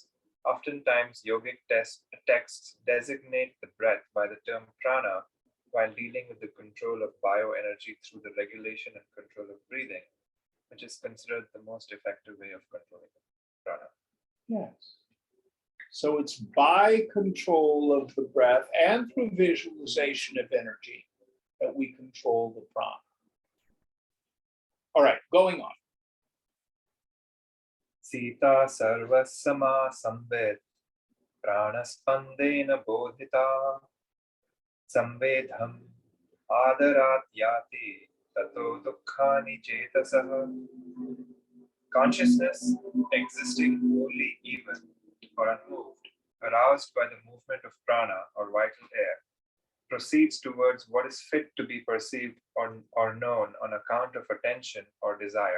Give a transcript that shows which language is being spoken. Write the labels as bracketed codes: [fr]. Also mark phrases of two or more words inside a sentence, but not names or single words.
[en] Oftentimes, yogic texts designate the breath by the term prana while dealing with the control of bioenergy through the regulation and control of breathing, which is considered the most effective way of controlling prana. Yes. So it's by control of the breath and through visualization of energy that we control the prana. All right, going on. [sa] सिता सर्वसमा संवेद प्राणस्पन्देन बोधिता संवेद्यम् आदरात् याति ततो दुःखानि चेतसः. [en] Consciousness, existing wholly even or unmoved, aroused by the movement of prana or vital air, proceeds towards what is fit to be perceived or known on account of attention or desire.